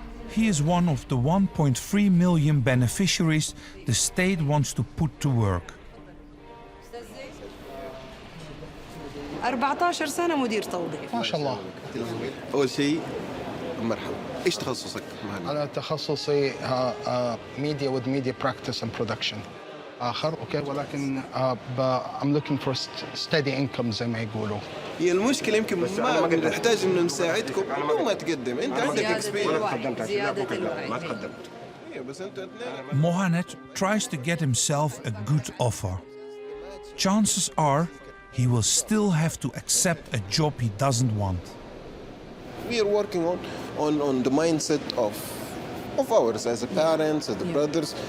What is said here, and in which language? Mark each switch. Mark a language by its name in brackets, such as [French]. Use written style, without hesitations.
[English] He is one of the 1.3 million beneficiaries the state wants to put to work. [Arabic] 14 سنة مدير توظيف. ما شاء الله. أول شيء مرحبا. إيش تخصصك مهند؟ أنا تخصصي [English] media with media practice and production. [Arabic] آخر أوكي ولكن [English] I'm looking for steady income [Arabic] زي ما يقولوا. هي المشكلة يمكن ما نحتاج إنه نساعدكم بدون ما تقدم. أنت عندك experience. زيادة الوعي. ما تقدمت. بس أنت [English] Mohammed tries to get himself a good offer. Chances are he will still have to accept a job he doesn't want. We are working on the mindset of ours as a parents, as the brothers.